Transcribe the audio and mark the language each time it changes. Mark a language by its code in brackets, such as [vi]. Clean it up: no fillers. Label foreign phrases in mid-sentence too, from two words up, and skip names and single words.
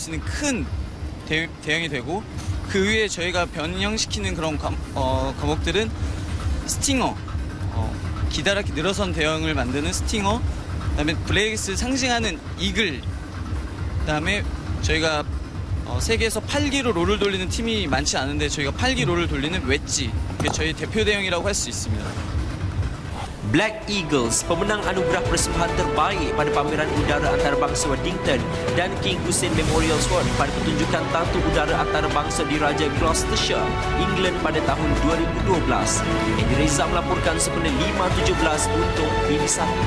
[ko] 수 있는 큰 대형이 되고 그 위에 저희가 변형시키는 그런 과목들은 스팅어, 기다랗게 늘어선 대형을 만드는 스팅어, 그다음에 블레이글스 상징하는 이글, 그다음에 저희가 세계에서 8기로 롤을 돌리는 팀이 많지 않은데 저희가 8기 롤을 돌리는 웨지, 그게 저희 대표 대형이라고 할 수 있습니다. [ms] Black Eagles, pemenang anugerah persembahan terbaik pada pameran udara antarabangsa Waddington dan King Hussein Memorial Sword pada pertunjukan tatu udara antarabangsa di Raja Gloucestershire, England pada tahun 2012. Andy Reza melaporkan sepenuh 5.17 untuk BBC1.